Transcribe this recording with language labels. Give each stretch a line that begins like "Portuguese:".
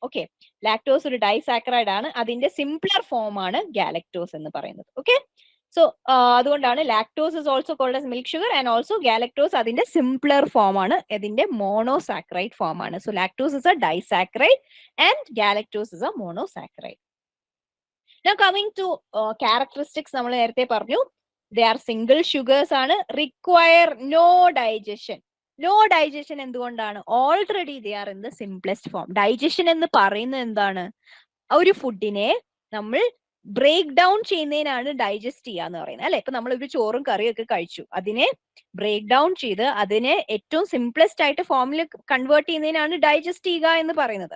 Malayalam: Okay, lactose ഒരു disaccharide ആണ്. അതിന്റെ സിംപ്ലർ ഫോം ആണ് ഗാലക്ടോസ് എന്ന് പറയുന്നത്.
English: okay, so അതുകൊണ്ടാണ് lactose is also called as milk sugar and also galactose
Malayalam: അതിന്റെ സിംപ്ലർ ഫോം ആണ്,
English: അതിന്റെ monosaccharide form ആണ്. So lactose is a disaccharide and galactose is a monosaccharide. Now coming to characteristics,
Malayalam: നമ്മൾ നേരത്തെ പറഞ്ഞു
English: they are single sugars ആണ്, require no digestion. No digestion
Malayalam: എന്തുകൊണ്ടാണ്?
English: Already they are in the simplest form.
Malayalam: Digestion എന്ന് പറയുന്നത് എന്താണ്? ഒരു ഫുഡിനെ നമ്മൾ ബ്രേക്ക് ഡൗൺ ചെയ്യുന്നതിനാണ് ഡൈജസ്റ്റ് ചെയ്യാന്ന് പറയുന്നത് അല്ലെ. ഇപ്പൊ നമ്മൾ ഒരു ചോറും കറിയും ഒക്കെ കഴിച്ചു, അതിനെ ബ്രേക്ക് ഡൗൺ ചെയ്ത് അതിനെ ഏറ്റവും സിംപ്ലസ്റ്റ് ആയിട്ട് ഫോമിൽ കൺവേർട്ട് ചെയ്യുന്നതിനാണ് ഡൈജസ്റ്റ് ചെയ്യുക എന്ന് പറയുന്നത്.